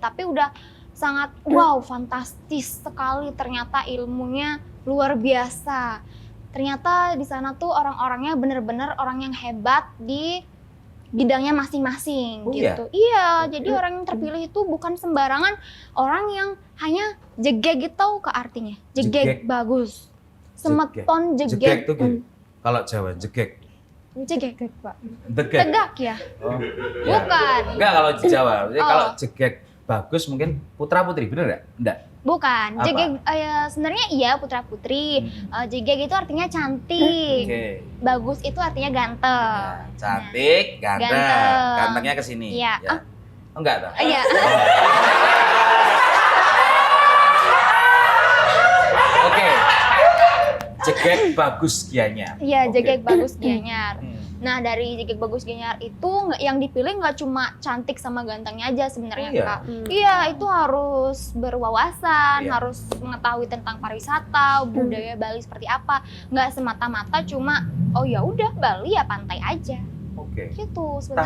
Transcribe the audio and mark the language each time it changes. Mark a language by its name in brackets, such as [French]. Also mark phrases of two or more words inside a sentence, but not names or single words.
[Indonesian] Tapi udah sangat wow, fantastis sekali ternyata ilmunya luar biasa. Ternyata di sana tuh orang-orangnya bener-bener orang yang hebat di bidangnya masing-masing Oh, iya? gitu. Iya, jadi orang yang terpilih itu bukan sembarangan orang yang hanya jegek gitu tahu ke artinya. Jegek. Jegek bagus. Semeton Jegek jegek. tuh gini. Kalau Jawa jegek. Jegek. Pak. Degek. Tegak ya? Oh. Bukan. Enggak kalau di Jawa. Jadi Oh. kalau jegek bagus mungkin putra putri, bener enggak? Enggak. Bukan. Apa? Jegek sebenarnya iya putra-putri. Jegek itu artinya cantik. Oke. Bagus itu artinya ganteng. Ya, cantik, ganteng. Ganteng. Gantengnya ke sini. Iya. Ya. Oh, enggak toh? Iya. Oke. Jegek Bagus Gianyar. Iya, Oke. Jegek Bagus Gianyar. Hmm. Nah, dari Jegek Bagus Gianyar itu yang dipilih nggak cuma cantik sama gantengnya aja sebenarnya, Oh, iya? Kak. Iya, itu harus berwawasan, Iya. harus mengetahui tentang pariwisata, budaya Bali seperti apa. Nggak semata-mata cuma oh ya udah Bali ya pantai aja. Oke. Gitu sebenarnya.